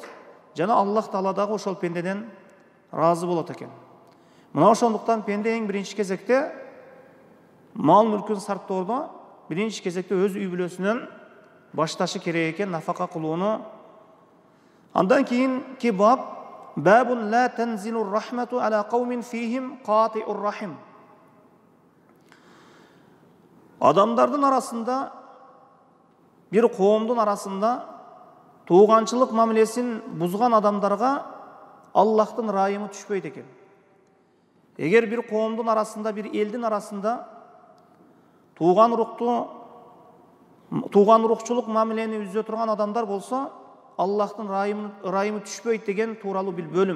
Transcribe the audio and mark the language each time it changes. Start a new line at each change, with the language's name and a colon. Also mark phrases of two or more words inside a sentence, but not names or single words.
Kyrgyz: Жана Аллах Таала дагы ошол пендеден ыраазы болот экен. Мына ошондуктан пенде эң биринчи кезекте мал мүлкүн сарптоодо биринчи кезекте өз үй бүлөсүнөн башташы керек экен нафака кылууну. Андан кийинки
Arabic: باب بابٌ لا تنزل الرحمة على قوم فيهم قاطع الرحم.
Kyrgyz: Адамдардын арасында, бир коомдун арасында тууганчылык мамилесин бузган адамдарга Аллахтын ырайымы түшпөйт экен. Эгер бир коомдун арасында, бир элдин арасында туган урукчулук мамилени үзө турган адамдар болсо, Аллахтын ырайымы түшпөйт деген тууралуу бир бөлүм.